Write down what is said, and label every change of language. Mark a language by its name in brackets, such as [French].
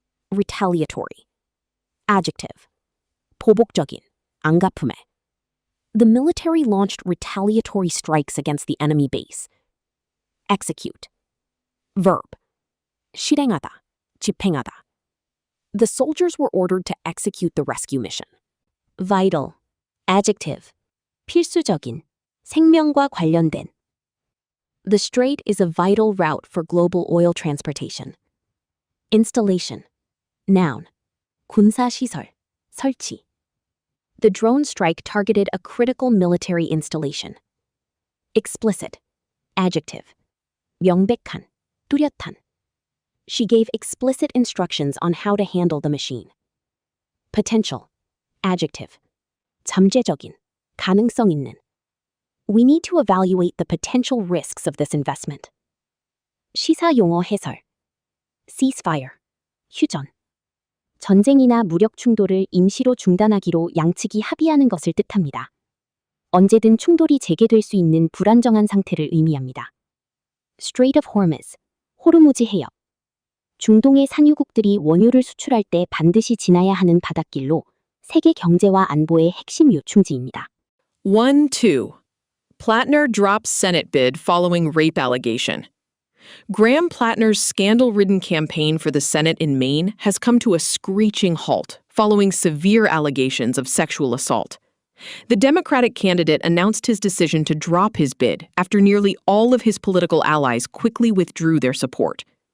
[English] Retaliatory. Adjective. [Korean] 보복적인, 안갚음에. [English] The military launched retaliatory strikes against the enemy base. Execute. Verb. [Korean] 실행하다, 집행하다. [English] The soldiers were ordered to execute the rescue mission. Vital. Adjective. [Korean] 필수적인, 생명과 관련된. [English] The strait is a vital route for global oil transportation. Installation. Noun. [Korean] 군사시설, 설치. [English] The drone strike targeted a critical military installation. Explicit. Adjective. [Korean] 명백한, 뚜렷한. [English] She gave explicit instructions on how to handle the machine. Potential. Adjective. [Korean] 잠재적인, 가능성 있는. [English] We need to evaluate the potential risks of this investment. [Korean] 시사용어 해설. Ceasefire. 휴전. 전쟁이나 무력 충돌을 임시로 중단하기로 양측이 합의하는 것을 뜻합니다. 언제든 충돌이 재개될 수 있는 불안정한 상태를 의미합니다. [English] Strait of Hormuz. [Korean] 호르무즈 해협. 중동의 산유국들이 원유를 수출할 때 반드시 지나야 하는 바닷길로 세계 경제와 안보의 핵심 요충지입니다. 1-2. [English] Plattner drops Senate bid following rape allegation. Graham Plattner's scandal-ridden campaign for the Senate in Maine has come to a screeching halt following severe allegations of sexual assault. The Democratic candidate announced his decision to drop his bid after nearly all of his political allies quickly withdrew their support.